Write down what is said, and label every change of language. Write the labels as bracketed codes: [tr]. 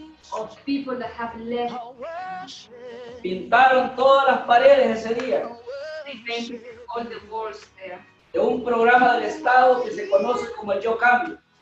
[en] Of people that have left. [es] Pintaron todas las paredes ese día [en] They painted all the walls there. [es] de un programa del Estado que se conoce como el Yo Cambio.